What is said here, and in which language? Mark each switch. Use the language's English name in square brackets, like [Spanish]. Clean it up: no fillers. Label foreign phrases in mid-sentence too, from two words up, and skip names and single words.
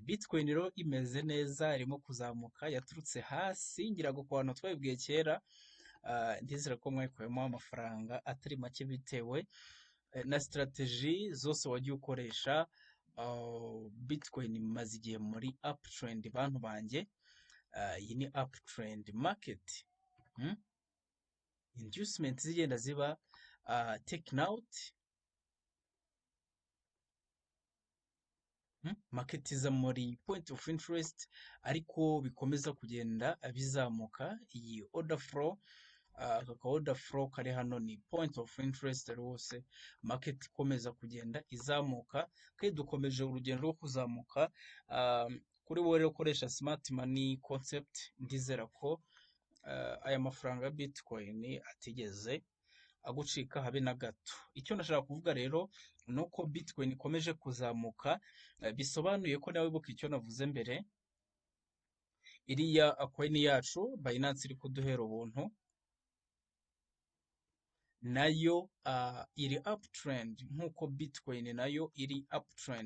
[Kinyarwanda] Bitcoin rero imeze neza, irimo kuzamuka, yaturutse hasi, ngira ngo ku bantu twabibwiye kera, ndizera ko mwayikuyemo amafaranga atari make bitewe na strategy zose wagiye ukoresha. Bitcoin imaze igihe muri uptrend bantu banjye. Iyi ni [English] uptrend market. [Kinyarwanda] Inducement zigenda ziba [English] taken out, [Kinyarwanda] market iza muri [English] point of interest, [Kinyarwanda] ariko bikomeza kugenda bizamuka. Iyi [English] order flow, [Kinyarwanda] aka [English] order flow [Kinyarwanda] kari hano ni [English] point of interest [Kinyarwanda] rwose, market ikomeza kugenda izamuka, kandi dukomeje urugendo rwo kuzamuka. Kuri wowe rero ukoresha [English] smart money concept, [Kinyarwanda] ndizera ko aya mafaranga ya Bitcoin atigeze agucika habe na gato. Icyo nashaka kuvuga rero ni uko Bitcoin ikomeje kuzamuka, bisobanuye ko nawe wibuka icyo navuze mbere, iriya coin yacu Binance iri kuduhera ubuntu, nayo iri uptrend nk'uko Bitcoin nayo iri uptrend.